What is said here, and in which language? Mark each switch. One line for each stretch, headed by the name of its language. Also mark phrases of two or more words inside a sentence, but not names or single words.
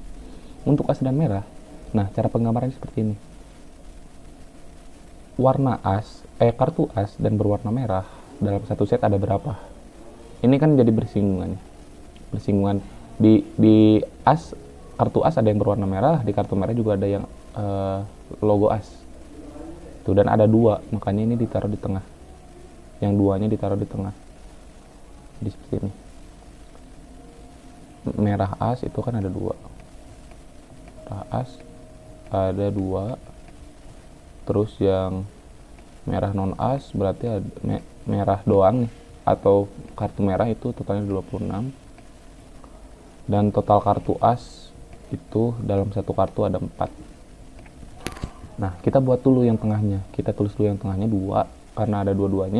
Indonesian: Untuk as dan merah, nah cara penggambarannya seperti ini. Warna as, kartu as dan berwarna merah dalam satu set ada berapa? Ini kan jadi bersinggungan. Bersinggungan di as, kartu as ada yang berwarna merah, di kartu merah juga ada yang logo as. Tuh, dan ada dua, makanya ini ditaruh di tengah. Yang duanya ditaruh di tengah. Jadi seperti ini. Merah as itu kan ada dua. Merah as ada dua. Terus yang merah non as berarti ada merah doang nih, atau kartu merah itu totalnya 26. Dan total kartu as itu dalam satu kartu ada 4. Nah, kita buat dulu yang tengahnya. Kita tulis dulu yang tengahnya 2 karena ada dua-duanya.